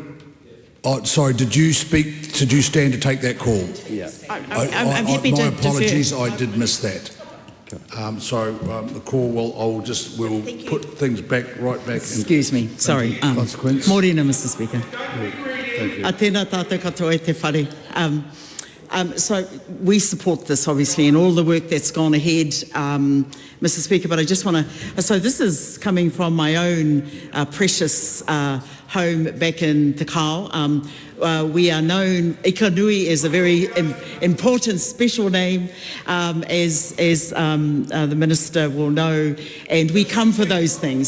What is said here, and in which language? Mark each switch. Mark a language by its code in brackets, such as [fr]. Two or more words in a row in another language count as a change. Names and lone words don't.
[en] Sorry, did you speak? Did you stand to take that call? Yeah. I'm happy to. My apologies, I did miss that. So the call we'll put things right back. Excuse me, sorry. Consequence. Morena, Mr. Speaker. Thank you. [mi] Tēnā tātou katoa e te whare. [en] So we support this, obviously, and all the work that's gone ahead, Mr. Speaker, but I just want to, so this is coming from my own precious home back in Te Kao. We are known, Ikanui is a very important special name, as the Minister will know, and we come for those things.